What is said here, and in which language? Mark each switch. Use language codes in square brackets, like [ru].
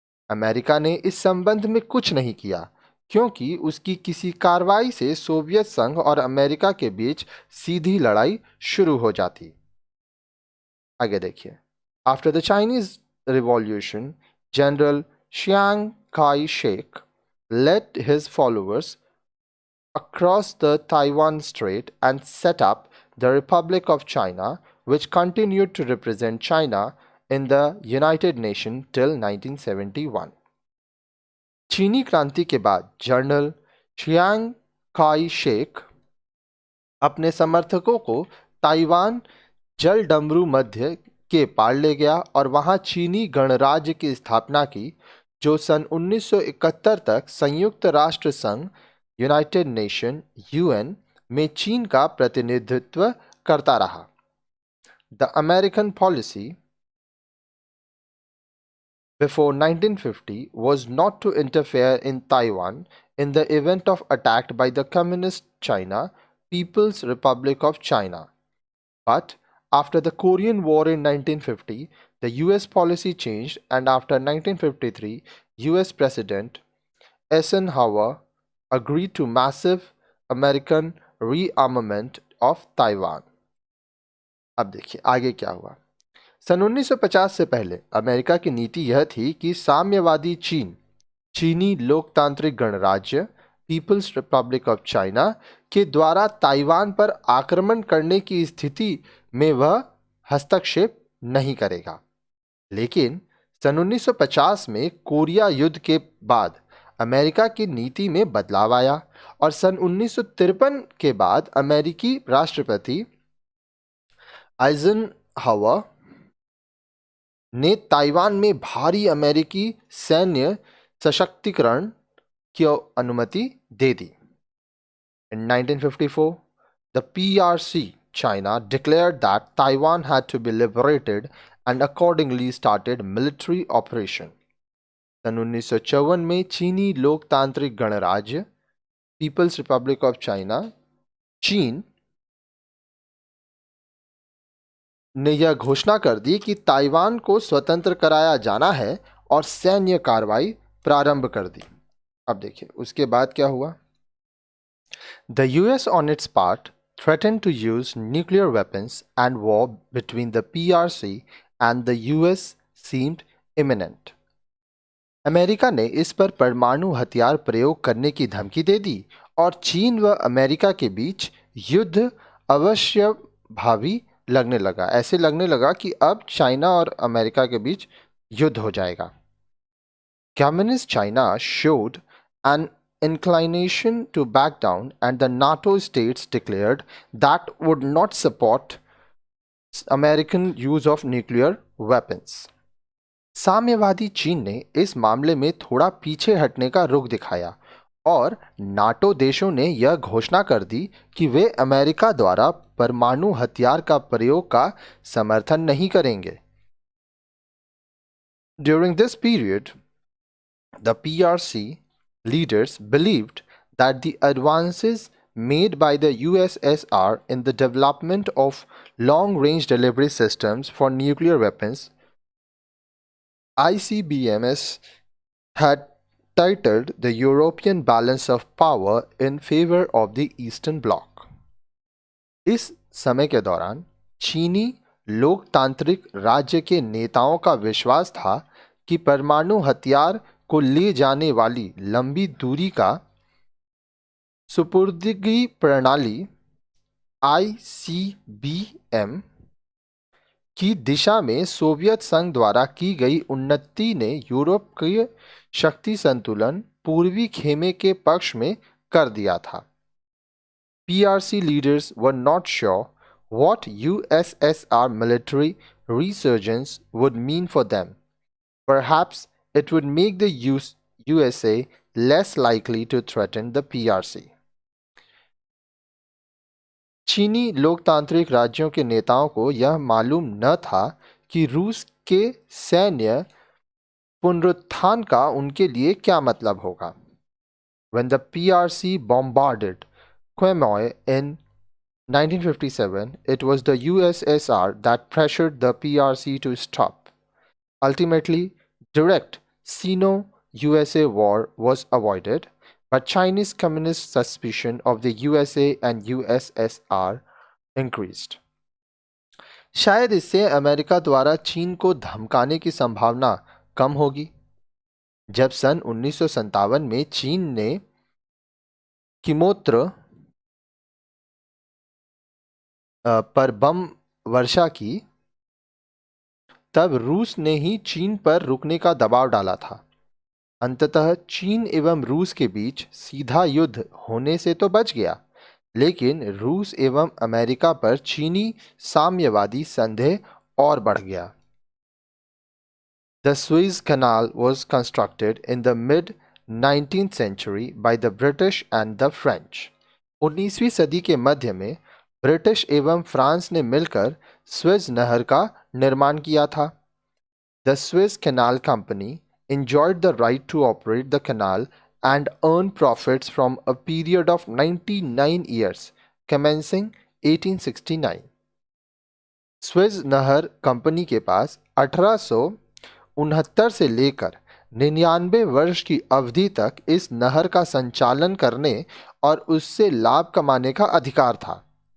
[hi] America ने इस संबंध में कुछ नहीं किया, क्योंकि उसकी किसी कार्रवाई से सोवियत संघ और अमेरिका के बीच सीधी लड़ाई शुरू हो जाती। आगे देखिए, [en] After the Chinese Revolution, General Chiang Kai-shek led his followers across the Taiwan Strait and set up the Republic of China, which continued to represent China in the United Nations till 1971. [hi] चीनी क्रांति के बाद general Chiang Kai Shek अपने समर्थकों को Taiwan जलडमरू मध्य के पार ले गया और वहां चीनी गणराज्य की स्थापना की, जो सन 1971 तक संयुक्त राष्ट्र संघ यूनाइटेड नेशन (UN) में चीन का प्रतिनिधित्व करता रहा। [en] The American policy before 1950 was not to interfere in Taiwan in the event of attack by the Communist China People's Republic of China. But after the Korean War in 1950, the US policy changed, and after 1953, US President Eisenhower agreed to massive American rearmament of Taiwan. [hi] अब देखिए आगे क्या हुआ। सन 1950 से पहले America की नीति यह थी कि साम्यवादी चीन, चीनी लोकतांत्रिक गणराज्य पीपल्स रिपब्लिक ऑफ चाइना के द्वारा ताइवान पर आक्रमण करने की स्थिति में वह हस्तक्षेप नहीं करेगा। लेकिन सन 1950 में कोरिया युद्ध के बाद अमेरिका की नीति में बदलाव आया और सन 1953 के बाद अमेरिकी राष्ट्रपति आइजनहावर ने ताइवान में भारी अमेरिकी सैन्य सशक्तिकरण की अनुमति दे दी। [en] In 1954, the PRC China declared that Taiwan had to be liberated and accordingly started military operation. [hi] सन 1954 में चीनी लोकतांत्रिक गणराज्य पीपल्स रिपब्लिक ऑफ चाइना चीन ने यह घोषणा कर दी कि ताइवान को स्वतंत्र कराया जाना है और सैन्य कार्रवाई प्रारंभ कर दी। अब देखिए उसके बाद क्या हुआ। [en] The US on its part threatened to use nuclear weapons and war between the PRC and the US seemed imminent. [hi] America ने इस पर परमाणु हथियार प्रयोग करने की धमकी दे दी और चीन व अमेरिका के बीच युद्ध अवश्य भावी लगने लगा। ऐसे लगने लगा कि अब चाइना और अमेरिका के बीच युद्ध हो जाएगा। [en] Communist China showed an inclination to back down, and the NATO states declared that would not support American use of nuclear weapons. [hi] साम्यवादी चीन ने इस मामले में थोड़ा पीछे हटने का रुख दिखाया और नाटो देशों ने यह घोषणा कर दी कि वे अमेरिका द्वारा परमाणु हथियार का प्रयोग का समर्थन नहीं करेंगे। [en] During this period, the PRC leaders believed that the advances made by the USSR in the development of long-range delivery systems for nuclear weapons, ICBMs, had tilted the European balance of power in favor of the Eastern Bloc. [hi] इस समय के दौरान चीनी लोकतांत्रिक राज्य के नेताओं का विश्वास था कि परमाणु हथियार को ले जाने वाली लंबी दूरी का सुपुर्दगी प्रणाली ICBM की दिशा में सोवियत संघ द्वारा की गई उन्नति ने यूरोपीय शक्ति संतुलन पूर्वी खेमे के पक्ष में कर दिया था। [en] PRC leaders were not sure what USSR military resurgence would mean for them. Perhaps it would make the USA less likely to threaten the PRC. [hi] चीनी लोकतांत्रिक राज्यों के नेताओं को यह मालूम न था कि रूस के सैन्य पुनरुत्थान का उनके लिए क्या मतलब होगा। [en] When the PRC bombarded Quemoy in 1957, it was the USSR that pressured the PRC to stop. Ultimately, direct Sino-USA war was avoided, but Chinese communist suspicion of the USA and USSR increased. [hi] शायद इससे America द्वारा चीन को धमकाने की संभावना कम होगी। जब सन 1957 में चीन ने किमोत्र पर बम वर्षा की, तब रूस ने ही चीन पर रुकने का दबाव डाला था। अंततः चीन एवं रूस के बीच सीधा युद्ध होने से तो बच गया, लेकिन रूस एवं अमेरिका पर चीनी साम्यवादी संदेह और बढ़ गया। [en] The Suez Canal was constructed in the mid-19th century by the British and the French. [hi] 19वीं सदी के मध्य में ब्रिटिश एवं फ्रांस ने मिलकर स्वेज नहर का निर्माण किया था। [en] The Suez canal company enjoyed the right to operate the canal and earn profits from a period of 99 years, commencing 1869. [hi] Suez नहर कंपनी के पास 1869 से लेकर 99 वर्ष की अवधि तक इस नहर का संचालन करने और उससे लाभ कमाने का अधिकार था।